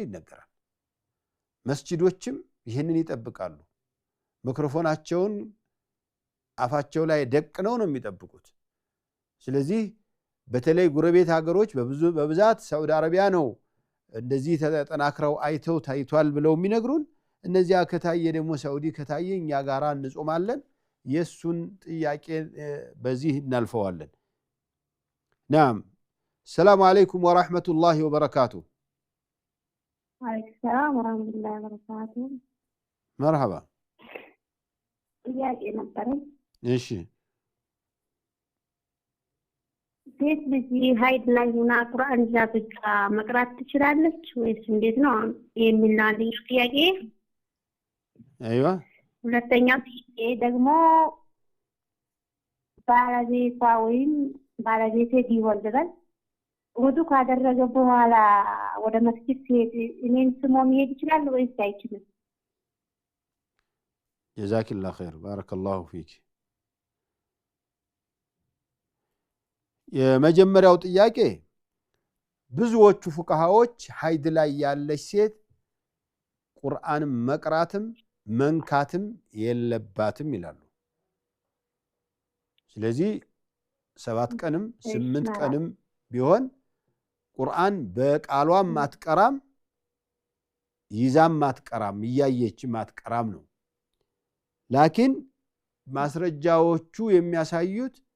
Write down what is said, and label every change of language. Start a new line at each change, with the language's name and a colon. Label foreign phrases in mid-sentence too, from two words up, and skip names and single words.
Amharic: ይነገራል። መስጂዶችም ይሄንን ይጠብቃሉ። ሚክሮፎናቸውን አፋቸው ላይ ደቅነው ነው የሚጠብቁት። ስለዚህ በተለይ ጎረቤት ሀገሮች በብዛት ሳውዲ አረቢያ ነው እንደዚህ ተጠናክረው አይተው ታይቷል ብለው የሚነግሩን። እነዚያ ከታየ ደግሞ ሳውዲ ከታየ እኛ ጋራ እንጾማለን። የሱን ጥያቄ በዚህ እናልፈዋለን። ናም
Arabic: سلام عليكم ورحمة الله وبركاته። عليكم السلام ورحمة الله وبركاته. مرحبا.
Amharic: ጥያቄ ነበረኝ። እሺ ሴት ልጅ ሀይድ ላይ ሆና ቁርአን ይዛ ብቻ መቅራት ትችላለች ወይስ እንዴት ነው የሚል አንደኛ ጥያቄ። አይዋ ሁለተኛው ጥያቄ ደግሞ ባለቤቷ ወይም ባለቤቴ ቢወልደል ወዱ ካደረገ በኋላ ወደ መስጊድ ሲሄድ እኔን ስሞ መሄድ ይችላል ወይስ አይችልም?
Arabic: جزاك الله خير بارك الله فيك.
Amharic: የመጀመሪያው ጥያቄ ብዙዎቹ ፉቃሃዎች ሀይድ ላይ ያለች ሴት ቁርአን መቅራትም መንካትም የለባትም ይላሉ። ስለዚህ 7 ቀንም 8 ቀንም ቢሆን ቁርአን በቃሏም ማትቀራም ይዛም ማትቀራም እያየች ማትቀራም ነው። ላኪን ማስረጃዎቹ የሚያሳዩት